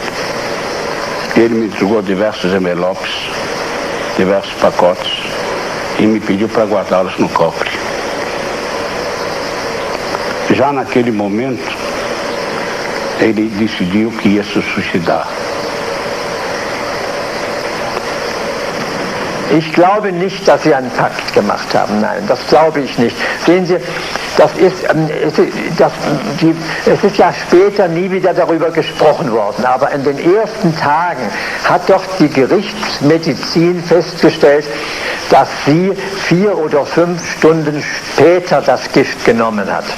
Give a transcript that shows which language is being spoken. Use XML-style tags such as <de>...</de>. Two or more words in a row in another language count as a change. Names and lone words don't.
<pt>Ele me entregou diversos envelopes, diversos pacotes, e me pediu para guardá-los no cofre. Já naquele momento, ele decidiu que ia se suicidar.</pt> <de>Ich glaube nicht, dass sie einen Pakt gemacht haben. Nein, das glaube ich nicht. Sehen Sie, es ist ja später nie wieder darüber gesprochen worden, aber in den ersten Tagen hat doch die Gerichtsmedizin festgestellt, dass sie 4 oder 5 Stunden später das Gift genommen hat.</de>